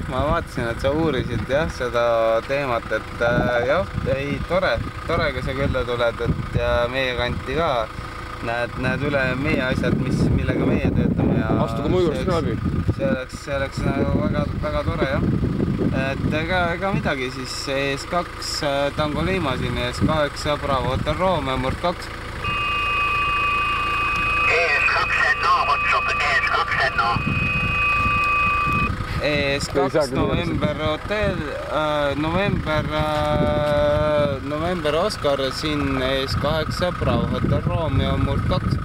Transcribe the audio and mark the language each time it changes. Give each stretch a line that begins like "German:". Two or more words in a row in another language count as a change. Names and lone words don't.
Estonian: Ma vaatasin, et sa uurisid jah, seda teemat, et jah, ei, tore, kui sa külla tuled, et ja meie kanti ka. Näed üle meie asjad, millega meie töötame ja astuge mu juurest läbi. See oleks väga tore, jah. Et ega midagi, siis ES2 Tango Lima siin, ES8 Bravo Hotel Romeo Murd 2. ES2 NO kutsub, ES2 NO. ES2 November Hotel, November Oscar siin ES8 Bravo Hotel Romeo Murd 2.